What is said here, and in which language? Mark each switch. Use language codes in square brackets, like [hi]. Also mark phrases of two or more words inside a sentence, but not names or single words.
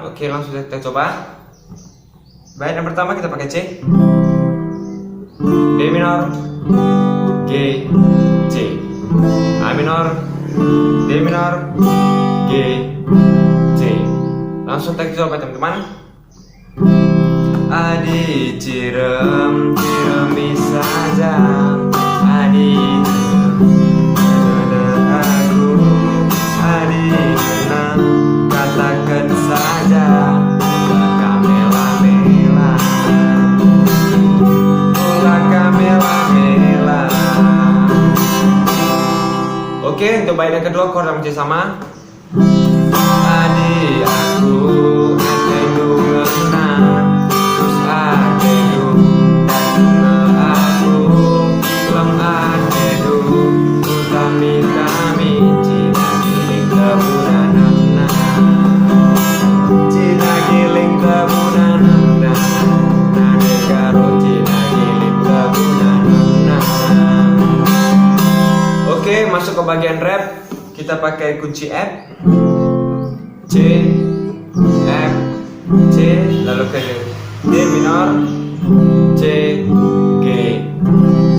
[id] Oke, langsung kita coba. Baik, yang pertama kita pakai C, D minor, G, C, A minor, D minor, G, C. Langsung kita coba teman-teman. [btx] Adi cirem ciremi saja, adi aku, adi menang katakan saja, kamela-mela, kamela-mela. [id] Oke, untuk bait yang kedua chord yang masih sama. [btx] Adi aku atedu menang, terus atedu dan aku lem atedu utami kami cina giling tebudanana, cina giling tebudanana, nade karo cina giling tebudanana. [id] Oke, masuk ke bagian rap. Kita pakai kunci F, C, F, C, lalu ke D minor, C, G, C.